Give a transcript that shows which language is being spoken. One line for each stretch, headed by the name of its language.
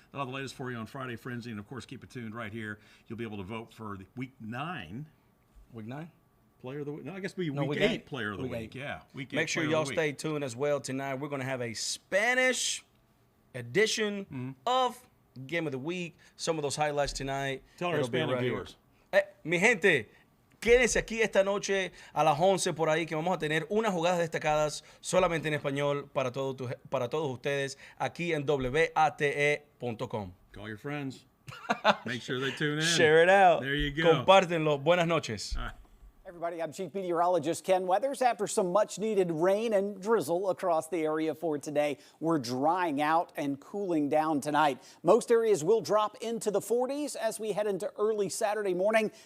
English: They'll have the latest for you on Friday Frenzy. And, of course, keep it tuned right here. You'll be able to vote for the Week 9. Week 9? Player of the week. No, I guess it'll be week 8 player of the week. Yeah, week 8. Make sure y'all stay tuned as well tonight. We're going to have a Spanish edition of Game of the Week. Some of those highlights tonight. Tell our Hispanic viewers.
Spanish: Mi gente, quédense aquí esta noche a las 11 por ahí, que vamos a tener unas jugadas destacadas solamente en español para todos ustedes aquí en wate.com.
English: Call your friends. Make sure they tune in. Share it out. There you go.
Spanish: Compártenlo. Buenas noches.
English: All right. Everybody, I'm Chief Meteorologist Ken Weathers. After some much-needed rain and drizzle across the area for today, we're drying out and cooling down tonight. Most areas will drop into the 40s as we head into early Saturday morning.